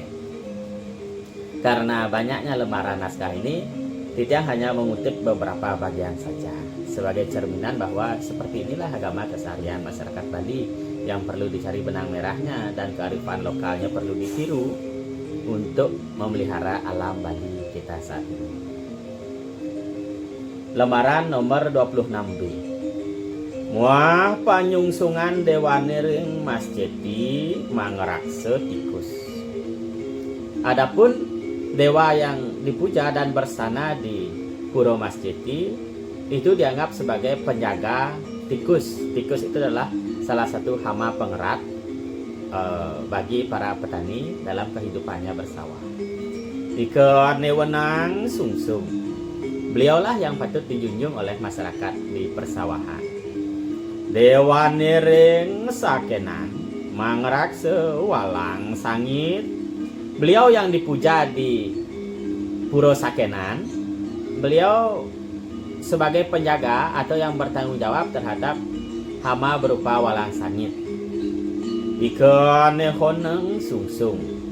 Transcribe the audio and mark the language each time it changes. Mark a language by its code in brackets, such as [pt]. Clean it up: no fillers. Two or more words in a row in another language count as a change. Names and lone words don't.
[id] Karena banyaknya lembaran naskah ini, Titiang hanya mengutip beberapa bagian saja sebagai cerminan bahwa seperti inilah agama keseharian masyarakat Bali yang perlu dicari benang merahnya, dan kearifan lokalnya perlu ditiru untuk memelihara alam Bali kita saat ini. Lembaran nomor 26B. [ban] Muah panyungsungan dewane ring Mas Jeti mangrakse tikus. [id] Adapun dewa yang dipuja dan bersana di Pura Mas Jeti itu dianggap sebagai penjaga tikus. Tikus itu adalah salah satu hama pengerat bagi para petani dalam kehidupannya bersawah. [ban] Ike newenang sungsung. [id] Beliaulah yang patut dijunjung oleh masyarakat di persawahan. [ban] Dewa nering sakenan mangrakse walang sangit. [id] Beliau yang dipuja di Pura Sakenan, beliau sebagai penjaga atau yang bertanggung jawab terhadap hama berupa walang sangit. [ban] Ike nehoneng sungsung.